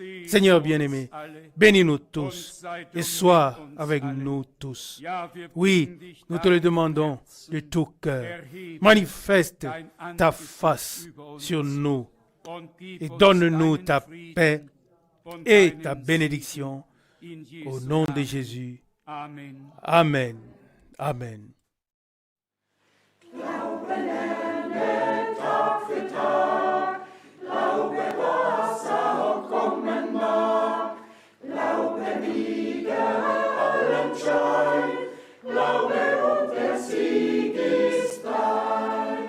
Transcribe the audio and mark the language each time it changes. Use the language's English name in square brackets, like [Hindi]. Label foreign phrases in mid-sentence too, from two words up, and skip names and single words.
[French] Seigneur bien-aimé, bénis-nous tous et sois avec nous tous. Oui, nous te le demandons de tout cœur. Manifeste ta face sur nous et donne-nous ta paix et ta bénédiction au nom de Jésus. Amen. Amen. [German] Glaube lerne Tag für Tag, Glaube, was auch kommen mag, Glaube wiege allen Schein, Glaube und der Sieg ist dein.